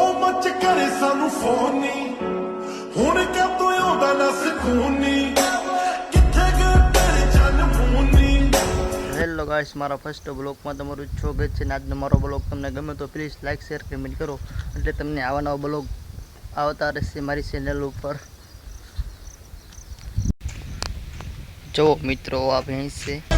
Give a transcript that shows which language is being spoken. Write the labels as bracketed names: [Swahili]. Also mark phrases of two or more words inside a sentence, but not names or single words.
[Punjabi] ਚ ਕਰੇ ਸਾਨੂੰ ਫੋਨ ਨਹੀਂ ਹੁਣ ਕਾ ਤੂੰ ਆਉਂਦਾ ਨਾ ਸਕੂਨ ਨਹੀਂ ਕਿੱਥੇ ਗਏ ਤੇਰੇ ਚੰਨ ਫੂਨੀ। [English] hello guys, [Gujarati] મારા ફર્સ્ટ બ્લોગમાં તમારું સ્વાગત છે. આજનો મારો બ્લોગ તમને ગમે તો [English] please like share comment [Gujarati] કરો, એટલે તમને આવા નવા બ્લોગ આવતા રહેશે મારી ચેનલ ઉપર. જો મિત્રો, આ ભેંસ છે.